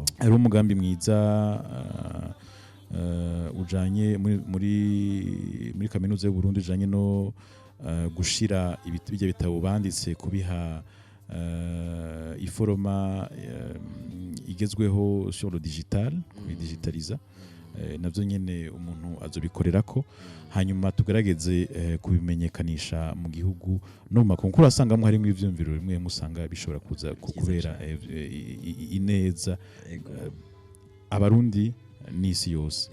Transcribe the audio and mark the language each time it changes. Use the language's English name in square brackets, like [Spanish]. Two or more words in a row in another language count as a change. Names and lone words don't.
[Rundi] ari umugambi mwiza ujanye muri kaminuza y'u Burundi ujanye no gushira bijya bitabo banditse kubiha iforoma igezweho [French] sur le digital [Rundi] digitaliza navyo nyene umuntu azobikorerako hanyuma tugerageze kubimenyekanisha mu gihugu no mu makungu urasangamo harimo ivyumviro bimwe musanga bishobora kuza kubera ineza abarundi n'isi yose